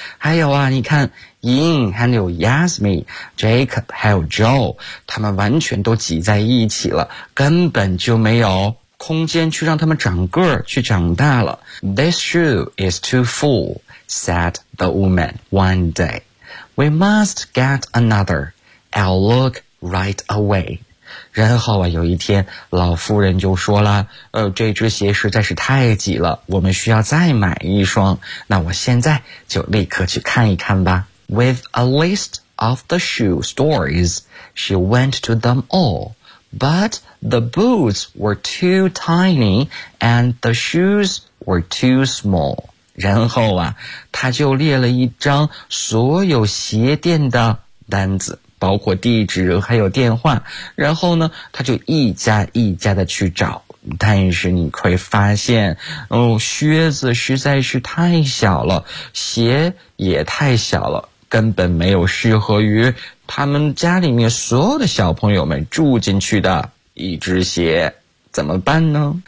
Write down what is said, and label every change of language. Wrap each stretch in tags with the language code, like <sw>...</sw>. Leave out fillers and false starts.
<zh>还有啊你看 ,Ying, 还有 Yasmin, Jacob, 还有 Joe, 他们完全都挤在一起了，根本就没有空间去让他们长个儿去长大了。</zh> <en>This shoe is too full, said the woman one day. We must get another. I'll look right away.</en> <zh>然后啊，有一天，老妇人就说了，这只鞋实在是太挤了，我们需要再买一双。那我现在就立刻去看一看吧。</zh> <en>With a list of the shoe stores, she went to them all. But the boots were too tiny and the shoes were too small.</en> <zh>然后啊，她就列了一张所有鞋店的单子。包括地址还有电话，然后呢他就一家一家的去找，但是你会发现哦，靴子实在是太小了，鞋也太小了，根本没有适合于他们家里面所有的小朋友们住进去的一只鞋，怎么办呢？</zh>